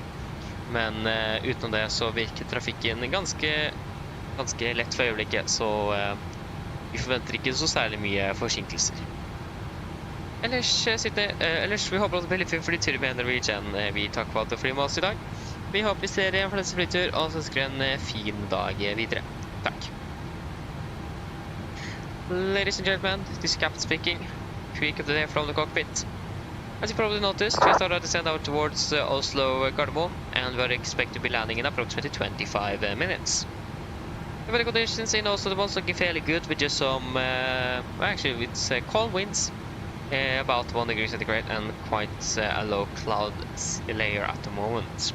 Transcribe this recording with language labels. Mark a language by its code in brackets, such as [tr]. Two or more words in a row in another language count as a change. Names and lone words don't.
[no] Men utenom det så virker trafikken ganske lett for øyeblikket, så vi forventer ikke så særlig mye forsinkelser. Ellers vi håper at det blir litt fin flytur med Norwegian. Vi takker for alt å fly med oss i dag. Vi håper vi ser en fleste flytur, og så ønsker en fin dag videre. Takk. [en] Ladies and gentlemen, this is Captain speaking. Quick of the day from the cockpit. As you probably noticed, we started to descend out towards Oslo Gardermoen, and we are expected to be landing in approximately 25 minutes. The weather conditions in Oslo are looking fairly good, with just some, actually it's calm winds, about 1 degree centigrade, and quite a low cloud layer at the moment.